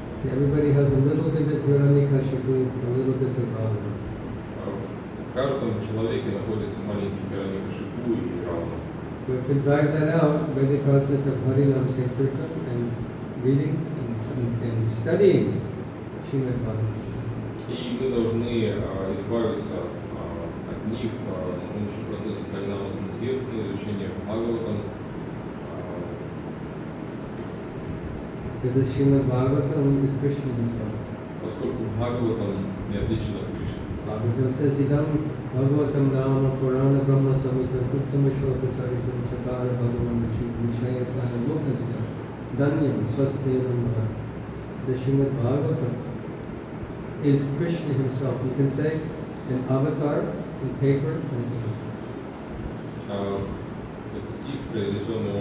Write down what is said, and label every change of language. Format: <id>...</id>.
<en>See, everybody has a little bit of Hiranyakashipu, a little bit of Ravana.</en> <ru>В каждом человеке находится маленький Хираньякашипу и Равана.</ru> <en>So we have to drive that out by the process of Harinam Sankirtan and reading and studying Srimad Bhagavatam.</en> <ru>И мы должны избавиться от них с помощью процесса Харинама Санкиртана, изучения Бхагаватам.</ru> <en>Because the Srimad Bhagavatam is Krishna himself.</en> <ru>Поскольку Бхагаватам не отличен от Кришны.</ru> <en>Bhagavatam says,</en> <sa>Idam Bhagavatam Nama Purana Brahma Samhita Kuttama Shloka Charitam Chakara Bhagavan Vishaya Sana Lokasya Danyam Swastenam Bharat.</sa> <en>The Srimad Bhagavatam is Krishna himself. You can say an avatar in paper and ink.</en> <ru>Этот стих, произнесенный</ru>